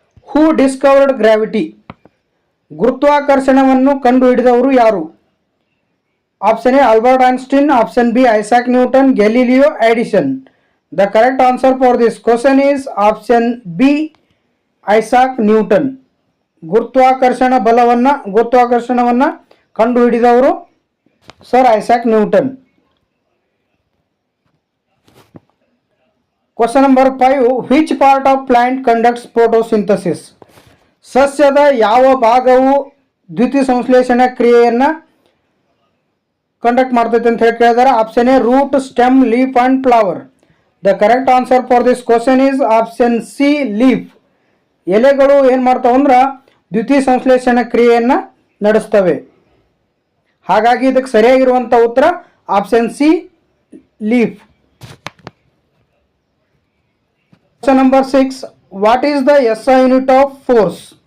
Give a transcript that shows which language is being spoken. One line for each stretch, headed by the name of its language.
English: Who discovered gravity?
Kannada: ಗುರುತ್ವಾಕರ್ಷಣವನ್ನು ಕಂಡುಹಿಡಿದವರು ಯಾರು?
English: Option A Albert Einstein, option B Isaac Newton, Galileo, Edison. The correct answer for this question is option B, Isaac Newton.
Kannada: ಗುರುತ್ವಾಕರ್ಷಣವನ್ನು ಕಂಡುಹಿಡಿದವರು sir Isaac Newton.
English: Question number 5, which part of plant conducts photosynthesis?
Kannada: ಸಸ್ಯದ ಯಾವ ಭಾಗವು ದ್ಯುತಿ ಸಂಶ್ಲೇಷಣಾ ಕ್ರಿಯೆಯನ್ನು conduct ಮಾಡ್ತೈತೆ ಅಂತ ಹೇಳಿ ಕೇಳಿದ್ದಾರೆ.
English: Option A root, stem, leaf and flower. The correct answer for this question is option C, leaf.
Kannada: ಎಲೆಗಳು ಏನು ಮಾಡ್ತಾವೆ ಅಂದ್ರೆ ದ್ಯುತಿ ಸಂಶ್ಲೇಷಣಾ ಕ್ರಿಯೆಯನ್ನು ನಡೆಸ್ತವೆ. ಹಾಗಾಗಿ ಇದಕ್ಕೆ ಸರಿಯಾಗಿರುವಂಥ ಉತ್ತರ option C, leaf.
English: Question number 6, what is the SI unit of force?